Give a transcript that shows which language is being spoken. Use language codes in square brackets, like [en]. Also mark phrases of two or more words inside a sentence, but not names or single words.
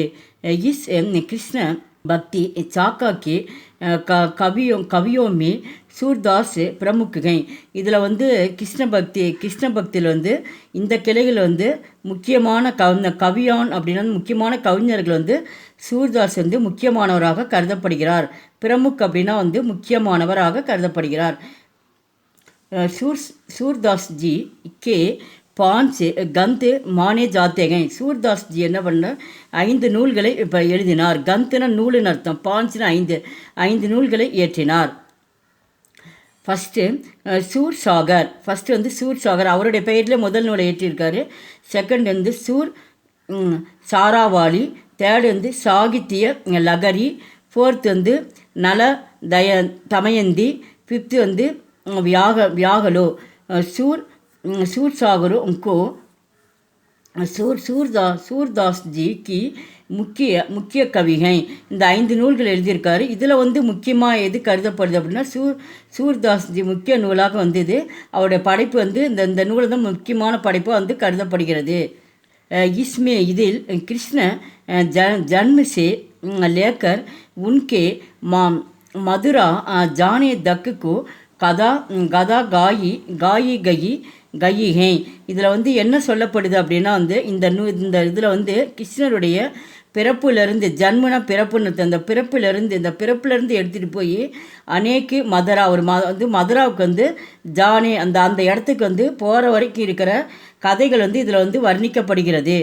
[hi] इस कृष्ण भक्ति शाखा के कवियों में सूरदास प्रमुख हैं. [ta] இதில் வந்து கிருஷ்ண பக்தியில் வந்து இந்த கிளைகள் வந்து முக்கியமான கவியான் அப்படின்னா முக்கியமான கவிஞர்கள் வந்து சூர்தாஸ் வந்து முக்கியமானவராக கருதப்படுகிறார். பிரமுக் அப்படின்னா வந்து முக்கியமானவராக கருதப்படுகிறார். [hi] सूरदास जी के 5 ग्रंथ माने जाते हैं. [ta] சூர்தாஸ் ஜி என்ன பண்ண 5 நூல்களை இப்போ எழுதினார். கந்துனா நூலுன்னு அர்த்தம், 5னா 5 நூல்களை இயற்றினார். [en] first first [ta] வந்து சூர் சாகர் அவருடைய பெயரில் முதல் நூலை ஏற்றிருக்காரு. செகண்ட் வந்து சூர் சாராவாளி. தேர்டு வந்து சாகித்ய லகரி. ஃபோர்த் வந்து நல தமயந்தி. ஃபிஃப்த்து வந்து [hi] व्यागलो. सूर सागर उनको सूरदास जी की मुख्य कृति है. [ta] இந்த 5 நூல்கள் எழுதியிருக்காரு. இதில் வந்து முக்கியமாக எது கருதப்படுது அப்படின்னா சூர்தாஸ் ஜி முக்கிய நூலாக வந்தது. அவருடைய படைப்பு வந்து இந்த நூலை தான் முக்கியமான படைப்பாக வந்து கருதப்படுகிறது. [hi] इसमें இதில் கிருஷ்ண जन्म से लेकर उनके मधुरा जाने तक को कथा कही है. [ta] இதில் வந்து என்ன சொல்லப்படுது அப்படின்னா வந்து இந்த இதில் வந்து கிருஷ்ணருடைய பிறப்புலேருந்து, ஜன்மனா பிறப்புன்னு, இந்த பிறப்புலேருந்து எடுத்துகிட்டு போய் அநேக்கு மதுரா வந்து மதுராவுக்கு வந்து ஜானே அந்த இடத்துக்கு வந்து போகிற வரைக்கும் இருக்கிற கதைகள் வந்து இதில் வந்து வர்ணிக்கப்படுகிறது.